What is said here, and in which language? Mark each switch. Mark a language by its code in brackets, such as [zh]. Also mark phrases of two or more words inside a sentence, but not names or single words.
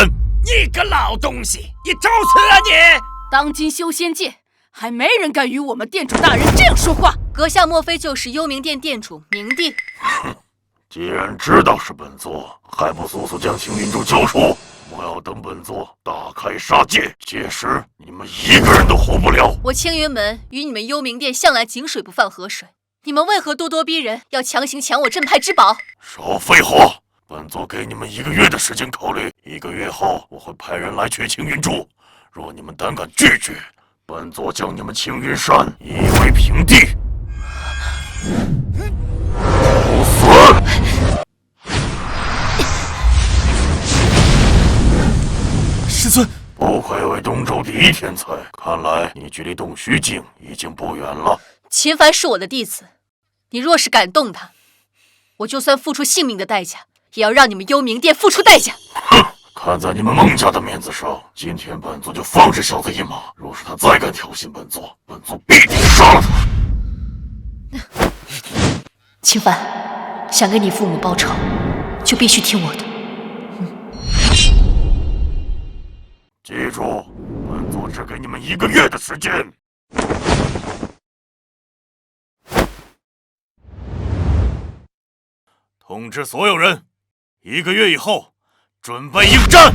[zh] 你个老东西，你找死啊你！当今修仙界，还没人敢与我们店主大人这样说话。阁下莫非就是幽冥殿店主明帝？既然知道是本座，还不速速将青云珠交出！我要等本座大開殺戒，届時你們一個人都活不了。我青雲門與你們幽冥殿向來井水不犯河水，你們為何咄咄逼人，要強行搶我鎮派之寶？少廢話！本座給你們1個月的時間考慮，1個月後我會派人來取青雲珠。若你們膽敢拒絕，本座將你們青雲山夷為平地。找死！师尊，不愧為東周第一天才，看來你距離東虛境已經不遠了。秦凡是我的弟子，你若是敢動他，我就算付出性命的代價，也要讓你們幽冥殿付出代價。哼！看在你們孟家的面子上，今天本座就放這小子一馬。若是他再敢挑釁本座，本座必定殺了他。秦凡，想給你父母報仇，就必須聽我的。記住，本座只給你們1個月的時間。通知所有人，1個月以後準備應戰。